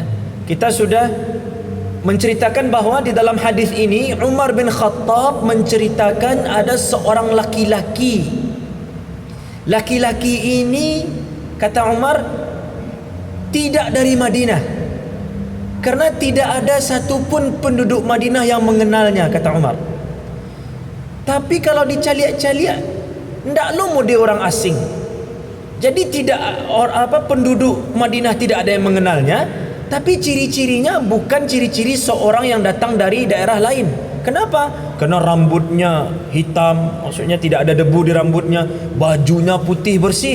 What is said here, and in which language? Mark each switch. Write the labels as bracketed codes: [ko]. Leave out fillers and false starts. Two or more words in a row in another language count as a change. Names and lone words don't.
[id] Kita sudah menceritakan bahwa di dalam hadis ini Umar bin Khattab menceritakan ada seorang laki-laki. Laki-laki ini, kata Umar, tidak dari Madinah, karena tidak ada satupun penduduk Madinah yang mengenalnya, kata Umar. [min] Tapi kalau dicaliak-caliak, ndak lomo dia orang asing. [id] Jadi tidak penduduk Madinah tidak ada yang mengenalnya, tapi ciri-cirinya bukan ciri-ciri seorang yang datang dari daerah lain. Kenapa? Karena rambutnya hitam, maksudnya tidak ada debu di rambutnya, bajunya putih bersih.